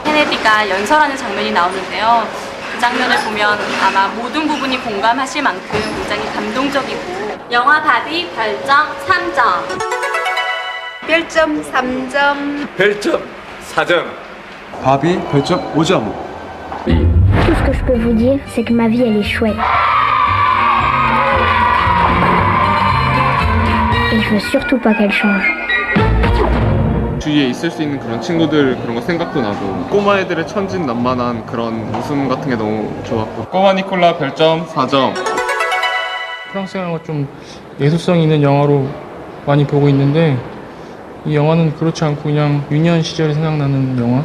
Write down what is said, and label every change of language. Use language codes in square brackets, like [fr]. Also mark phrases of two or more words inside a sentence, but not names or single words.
[ko] 케네디가 연설하는 장면이 나오는데요. 그 장면을 보면 아마 모든 부분이 공감하실 만큼 굉장히 감동적이고 영화 바비 별점 3점. 별점 3점. 별점 4점. 바비 별점 5점. [fr] Tout ce que je peux vous dire, c'est que ma vie, elle est chouette. Et je veux surtout pas qu'elle change. [ko] 주위에 있을 수 있는 그런 친구들 그런 거 생각도 나고 꼬마 애들의 천진난만한 그런 웃음 같은 게 너무 좋았고 꼬마 니콜라 별점 4점. 프랑스 영화가 좀 예술성 있는 영화로 많이 보고 있는데 이 영화는 그렇지 않고 그냥 유년 시절이 생각나는 영화.